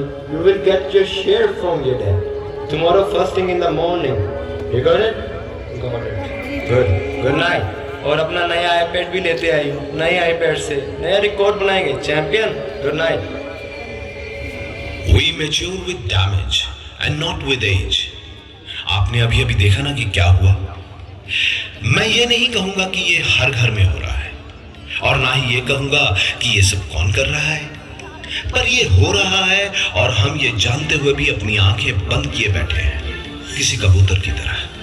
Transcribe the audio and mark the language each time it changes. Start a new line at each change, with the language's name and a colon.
English: You will get your share from your dad tomorrow first thing in the morning. You got it? Got it. Good. Good night.
Hindi: और अपना नया iPad भी लेते आई हो, नए iPad से नया रिकॉर्ड बनाएंगे। Champion, good night.
English: mature with damage and not with age.
Hindi: आपने अभी अभी देखा ना कि क्या हुआ. मैं ये नहीं कहूंगा कि ये हर घर में हो रहा है और ना ही ये कहूंगा कि ये सब कौन कर रहा है, पर ये हो रहा है और हम ये जानते हुए भी अपनी आंखें बंद किए बैठे हैं किसी कबूतर की तरह.